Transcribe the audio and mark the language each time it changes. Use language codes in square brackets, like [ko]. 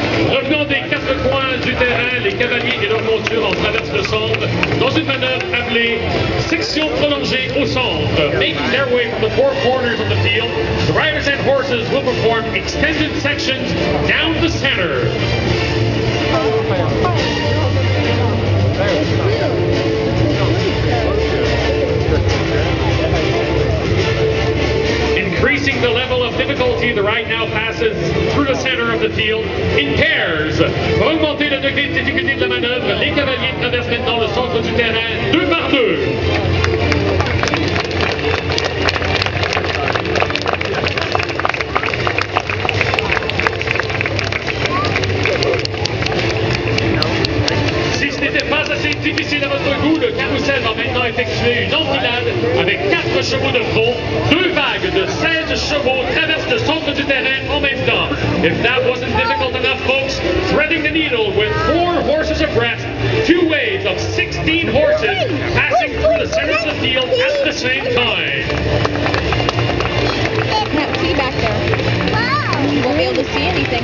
[fr] Revenant des quatre coins du terrain, les cavaliers et leurs montures en traversent le centre dans une manœuvre appelée section prolongée au centre. [en] Making their way from the four corners of the field, the riders and horses will perform extended sections down the center. Increasing the level of difficulty, the ride now passes through the center of the field in pairs. Pour augmenter le degré de difficulté de la manœuvre, les cavaliers traversent maintenant le centre du terrain deux par deux. [fr] Si ce n'était pas assez difficile à votre goût, le carrousel va maintenant effectuer une enfilade avec 4 chevaux de fond. 2 vagues de 16 chevaux traversent le centre du terrain en même temps. [en] If that wasn't difficult enough, folks, threading the needle with 4 horses abreast, 2 waves of 16 horses passing through the center of the field at the same time. Can't see back there. Wow. You won't be able to see anything.